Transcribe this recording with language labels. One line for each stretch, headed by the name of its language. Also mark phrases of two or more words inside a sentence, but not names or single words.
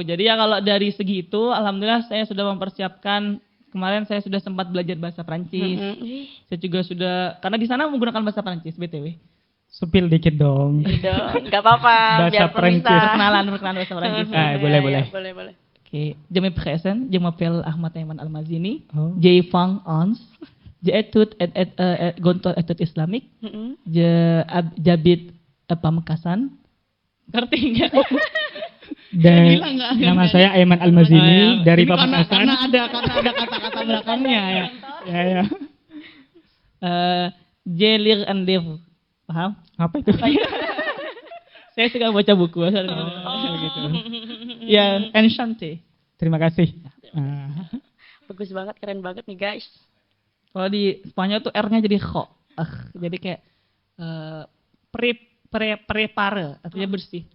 Indonesian: Jadi ya kalau dari segi itu, alhamdulillah saya sudah mempersiapkan. Kemarin saya sudah sempat belajar bahasa Prancis. Saya juga sudah, karena di sana menggunakan bahasa Prancis BTW. Supil dikit dong. Enggak apa-apa, Bahasa biar Prancis. perkenalan bahasa Prancis. Boleh. Oke,
French: je me présente, je m'appelle Ahmad Aiman Almazini. Oh. Je fang ons. Je étude gontor étude islamique. J'habite Pamekasan.
Indonesian: Ngerti enggak? Dan nama saya Aiman Almazini dari Pamekasan. Karena ada kata-kata belakangnya ya. Ya.
French: Je lire un livre.
Indonesian: Paham? Apa itu? Saya suka baca buku. Gitu. Ya, Enchanté. Terima kasih. Bagus banget, keren banget nih guys. Kalau di Spanyol tuh R-nya jadi kho. Jadi kayak prepare, artinya bersih.